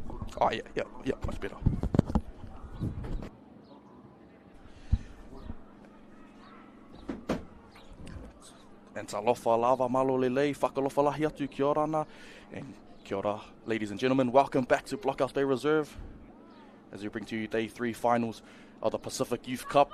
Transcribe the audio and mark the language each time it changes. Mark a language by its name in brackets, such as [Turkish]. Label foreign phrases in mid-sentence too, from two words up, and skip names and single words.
[English] Oh, yeah, much better. And [Samoan] talofa lava [Tongan] malo lelei, [Niuean] whakalofa lahi atu [Māori] kia ora ana. [English] And [Māori] kia ora, [English] ladies and gentlemen, welcome back to Blockhouse Bay Reserve as we bring to you Day 3 finals of the Pacific Youth Cup.